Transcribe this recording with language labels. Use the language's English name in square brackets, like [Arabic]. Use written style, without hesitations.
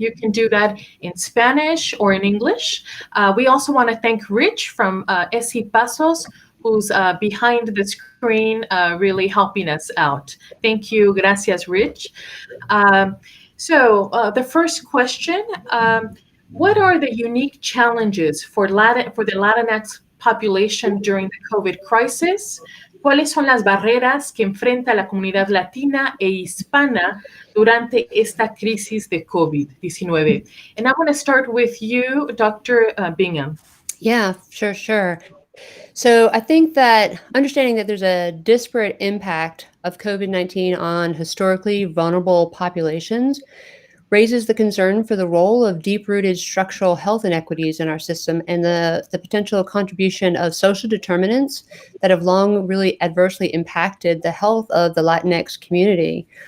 [English] You can do that in Spanish or in English. We also want to thank Rich from SC Pasos, who's behind the screen, really helping us out. Thank you. [Spanish] Gracias, Rich. [English] So the first question, what are the unique challenges for the Latinx population during the COVID crisis? [Spanish] ¿Cuáles son las barreras que enfrenta la comunidad latina e hispana durante esta crisis de COVID-19? [English] And I want to start with you, Dr. Bingham. Yeah, sure. So I think that understanding that there's a disparate impact of COVID-19 on historically vulnerable populations raises the concern for the role of deep-rooted structural health inequities in our system and the potential contribution of social determinants that have long really adversely impacted the health of the Latinx community.